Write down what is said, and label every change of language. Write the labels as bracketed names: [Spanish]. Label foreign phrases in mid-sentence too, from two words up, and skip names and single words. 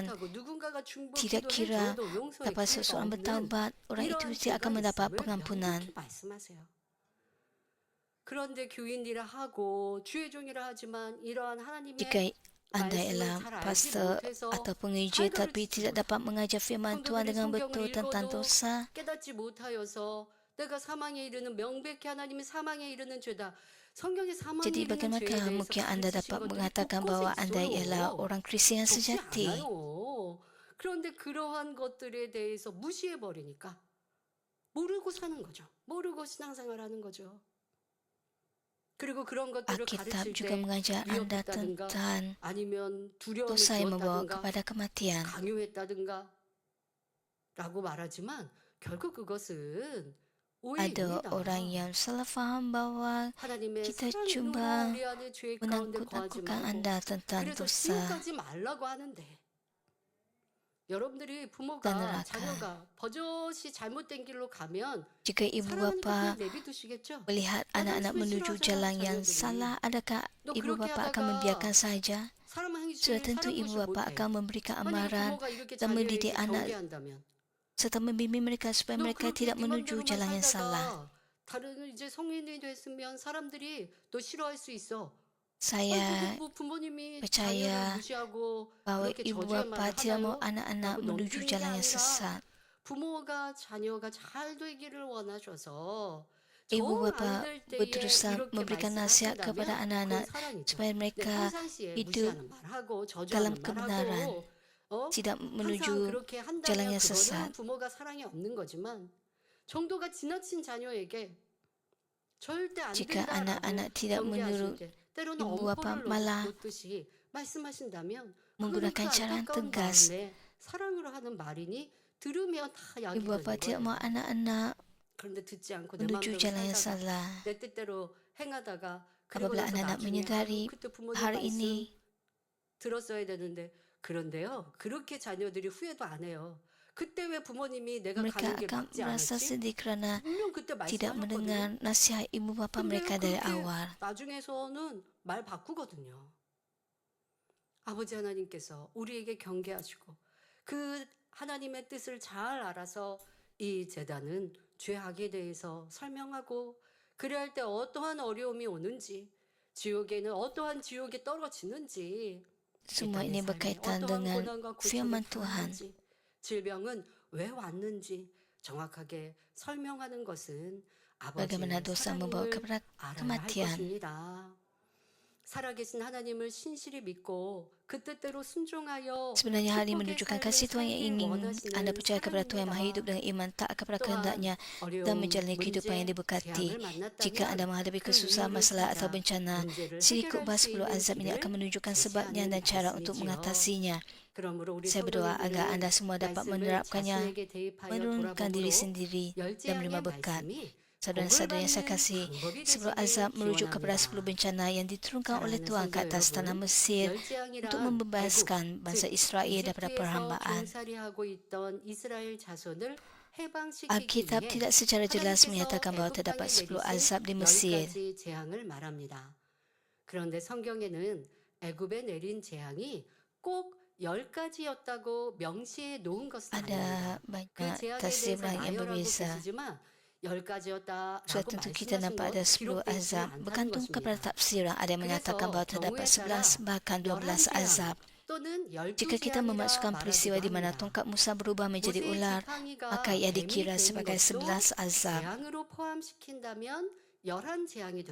[Korean] 못하고 누군가가 중보 [Malay] Tidak kira [Korean] 기도해줘도 용서의 [Malay] dapat [Korean] 기회가 [Malay] seseorang [Korean] 없는 [Malay] bertaubat, orang itu [Korean] 이러한 [Malay] tidak akan [Korean] 죄가 [Malay] mendapat [Korean] 있음을 [Malay] pengampunan. [Korean] 명확히 말씀하세요. 그런데 교인이라 하고 주의 종이라 하지만 이러한 하나님의 [Malay] Jika anda [Korean] 말씀을 [Malay] ialah [Korean] 잘 알지 [Malay] pastor [Korean] 못해서 [Malay] atau pengajar [Korean] 잘 [Malay] tapi [Korean] 가르치지 [Malay] tidak dapat mengajar firman Tuhan [Korean] 성도들이 [Malay] dengan [Korean] 성경을 [Malay] betul tentang [Korean] 읽어도 [Malay] dosa, [Korean] 깨닫지 못하여서 내가 사망에 이르는 명백히 하나님이 사망에 이르는 죄다. 성경에 사망에 [Malay] jadi [Korean] 이르는 죄에 [Malay] bagaimanakah [Korean] 대해서 [Malay] mungkin anda [Korean] 가르치신 [Malay] dapat [Korean] 것들이 [Malay] mengatakan [Korean] 곳곳에 [Malay] bahwa anda ialah [Korean] 있어요. [Malay] orang Kristian yang [Korean] 적지 [Malay] sejati? [Korean] 않아요. 그런데 그러한 것들에 대해서 무시해 버리니까 모르고 사는 거죠. 모르고 신앙생활하는 거죠. 그리고 그런 것들을 [Malay] Alkitab [Korean] 가르칠 [Malay] juga [Korean] 때 [Malay] mengajar anda [Korean] 위협했다든가 [Malay] tentang [Korean] 아니면 두려움을 [Malay] dosa yang membawa [Korean] 주었다든가 [Malay] kepada kematian. [Korean] 강요했다든가 라고 말하지만 결국 그것은 [Malay] Ada [Korean] 오해입니다. [Malay] orang yang salah faham bahwa [Korean] 하나님의 [Malay] kita [Korean] 사랑이 [Malay] cuma [Korean] 우리 안에 죄 가운데 거하지 [Malay] menakut-nakutkan [Korean] 말고 [Malay] anda tentang [Korean] 그래서 [Malay] dosa [Korean] 지옥 가지 말라고 하는데 여러분들이 [Malay] dan [Korean] 부모가 [Malay] neraka. [Korean] 자녀가 버젓이 잘못된 길로 가면 [Malay] Jika ibu [Korean] 사랑하니까 [Malay] bapa [Korean] 그냥 내비두시겠죠? [Malay] melihat anak-anak menuju jalan yang salah, adakah [Korean] 너 [Malay] ibu [Korean] 그렇게 [Malay] bapa akan [Korean] 하다가 [Malay] membiarkan saja? [Korean] 사람 [Malay] Sudah [Korean] 행실을 [Malay] tentu ibu [Korean] 살아보지 [Malay] bapa [Korean] 못해. [Malay] akan memberikan [Korean] 만약 [Malay] amaran [Korean] 부모가 이렇게 [Malay] dan mendidik [Korean] 자녀에게 [Malay] anak [Korean] 경계한다면 [Malay] serta membimbing mereka supaya [Korean] 너 [Malay] mereka [Korean] 그렇게 [Malay] tidak [Korean] 네 [Malay] menuju [Korean] 맘대로만 [Malay] jalan yang salah. [Korean] 살다가 다른 이제 성인이 됐으면 사람들이 너 싫어할 수 있어. [Malay] Saya [Korean] 뭐 부모님이 [Malay] percaya [Korean] 자녀를 무시하고 [Malay] bahwa [Korean] 그렇게 [Malay] ibu [Korean] 저주의 [Malay] bapa [Korean] 말을 [Malay] tidak mau [Korean] 하나요? [Malay] anak-anak [Korean] 라고 [Malay] menuju [Korean] 넘기는 게 [Malay] jalan yang [Korean] 아니라 [Malay] sesat. [Korean] 부모가 자녀가 잘 되기를 원하셔서 [Malay] Ibu [Korean] 정 [Malay] bapa [Korean] 안 될 때에 [Malay] berusaha [Korean] 이렇게 [Malay] memberikan nasihat kepada [Korean] 말씀하신다면 [Malay] anak-anak [Korean] 그건 사랑이죠. [Malay] supaya [Korean] 근데 [Malay] mereka [Korean] 평상시에 [Malay] hidup [Korean] 무시하는 말하고 [Malay] dalam [Korean] 저주하는 [Malay] kebenaran, [Korean] 말하고 [Malay] tidak [Korean] 항상 [Malay] menuju [Korean] 그렇게 [Malay] jalan [Korean] 한다면 [Malay] yang [Korean] 그거는 [Malay] sesat. [Korean] 부모가 사랑이 없는 거지만 정도가 지나친 자녀에게 절대 안 [Malay] Jika [Korean] 된다라고 [Malay] anak-anak tidak [Korean] 경계하실 [Malay] menurut [Korean] 때 때로는 [Malay] ibu bapa [Korean] 엄포를 [Malay] malah [Korean] 놓듯이 말씀하신다면 그거는 그 [Malay] menggunakan cara yang [Korean] 안타까운 [Malay] tegas. [Korean] 마음에 사랑으로 하는 말이니 들으면 다 약이 [Malay] Ibu bapa [Korean] 되는 [Malay] tidak mahu [Korean] 거예요. [Malay] anak-anak [Korean] 그런데 듣지 않고 내 [Malay] menuju [Korean] 마음대로 [Malay] jalan yang [Korean] 살다가 [Malay] salah. [Korean] 내 뜻대로 행하다가 그리고 [Malay] Apabila [Korean] 나서 [Malay] anak-anak [Korean] 나중에 [Malay] menyedari [Korean] 그때 부모님 [Malay] hari [Korean] 말씀 [Malay] ini [Korean] 들었어야 되는데 그런데요. 그렇게 자녀들이 후회도 안 해요. 그때 왜 부모님이 내가 [Malay] mereka [Korean] 가는 길 [Malay] akan [Korean] 막지 [Malay] merasa [Korean] 않았지? [Malay] sedih kerana [Korean] 분명 그때 [Malay] tidak [Korean] 말씀하셨거든요. [Malay] mendengar nasihat ibu bapa [Korean] 근데요, [Malay] mereka dari [Korean] 그렇게 [Malay] awal. [Korean] 나중에서는 말 바꾸거든요. 아버지 하나님께서 우리에게 경계하시고 그 하나님의 뜻을 잘 알아서 이 재단은 죄악에 대해서 설명하고 그래야 할 때 어떠한 어려움이 오는지 지옥에는 어떠한 지옥에 떨어지는지 이 [Malay] Semua [Korean] 땅의 [Malay] ini [Korean] 삶에 [Malay] berkaitan [Korean] 어떠한 [Malay] dengan [Korean] 고난과 고초를 [Malay] firman Tuhan. [Korean] 당하는지 질병은 왜 왔는지 정확하게 설명하는 것은 [Malay] Bagaimana [Korean] 아버지의 [Malay] dosa membawa [Korean] 사랑임을 [Malay] kepada [Korean] 알아야 할 [Malay] kematian. [Korean] 것입니다. 살아계신 하나님을 신실히 믿고 그 뜻대로 순종하여 [Malay] Sebenarnya hal ini [Korean] 축복의 [Malay] menunjukkan [Korean] 삶을 [Malay] kasih Tuhan yang [Korean] 살길 [Malay] ingin [Korean] 원하시는 [Malay] anda percaya kepada Tuhan yang maha hidup [Korean] 사랑입니다. [Malay] dengan iman taat kepada [Korean] 또한 [Malay] kehendaknya dan [Korean] 어려움, [Malay] menjalani kehidupan yang [Korean] 문제, [Malay] diberkati. [Korean] 재앙을 [Malay] Jika anda [Korean] 만났다면 [Malay] menghadapi [Korean] 그 [Malay] kesusahan, [Korean] 이유를 [Malay] masalah atau [Korean] 찾아 [Malay] bencana, [Korean] 문제를 [Malay] sila ikut [Korean] 해결할 [Malay] bahas [Korean] 수 [Malay] 10 [Korean] 있는 [Malay] azab ini akan [Korean] 길을 [Malay] menunjukkan sebabnya [Korean] 제시하는 [Malay] dan cara untuk [Korean] 말씀이지요. [Malay] mengatasinya. [Korean] 그러므로 우리 [Malay] Saya berdoa agar [Korean] 성도님들은 [Malay] anda semua dapat [Korean] 말씀을 [Malay] menerapkannya, [Korean] 자신에게 대입하여 [Malay] menurunkan diri [Korean] 돌아봄으로 [Malay] sendiri dan menerima [Korean] 열재앙의 [Malay] berkat. [Korean] 말씀이 [Malay] Saudara-saudara yang saya [Korean] 복을 [Malay] kasih, [Korean] 받는 방법이 [Malay] 10 [Korean] 되시길 [Malay] azab merujuk kepada 10 [Korean] 기원합니다. [Malay] bencana yang diturunkan oleh [Korean] 사랑하는 [Malay] Tuhan ke [Korean] 성도 [Malay] atas tanah [Korean] 여러분, [Malay] Mesir untuk [Korean] 열재앙이란 애굽, [Malay] membebaskan bangsa [Korean] 즉 [Malay] Israel daripada [Korean] 이집트에서 [Malay] perhambaan. [Korean] 종살이하고 있던 이스라엘 자손을 해방시키기 [Malay] Alkitab [Korean] 위해 [Malay] tidak secara jelas [Korean] 하나님께서 [Malay] menyatakan bahawa [Korean] 애굽 [Malay] terdapat [Korean] 땅에 [Malay] 10 [Korean] 내리신 [Malay] azab di [Korean] 열 [Malay] Mesir. [Korean] 가지 재앙을 말합니다. 그런데 성경에는 애굽에 내린 재앙이 꼭 10가지였다고 명시해 놓은 것은 아닙니다. [Malay] Ada [Korean] 그 [Malay] banyak [Korean] 재앙에 [Malay] tafsir [Korean] 대해서 [Malay] yang [Korean] 나열하고 [Malay] berbeza. [Korean] 계시지만 10가지였다라고 [Malay] Sudah tentu kita [Korean] 말씀하신 [Malay] nampak ada [Korean] 건 [Malay] 10 [Korean] 기록되어 있지 [Malay] azab. [Korean] 않다는 [Malay] Bergantung kepada [Korean] 것입니다. [Malay] tafsiran. Ada yang menyatakan [Korean] 그래서 [Malay] bahawa terdapat [Korean] 경우에 따라 [Malay] 11 bahkan 12 [Korean] 11재앙 [Malay] azab. [Korean] 또는 [Malay] Jika kita [Korean] 12재앙이라 [Malay] memasukkan peristiwa [Korean] 말하기도 [Malay] di mana [Korean] 합니다. [Malay] tongkat Musa berubah menjadi [Korean] 모세의 [Malay] ular, [Korean] 지팡이가 [Malay] maka ia [Korean] 뱀이 [Malay] dikira [Korean] 되는 [Malay] sebagai [Korean] 것도 [Malay] 11 azab. [Korean] 재앙으로 포함시킨다면 11재앙이 됩니다.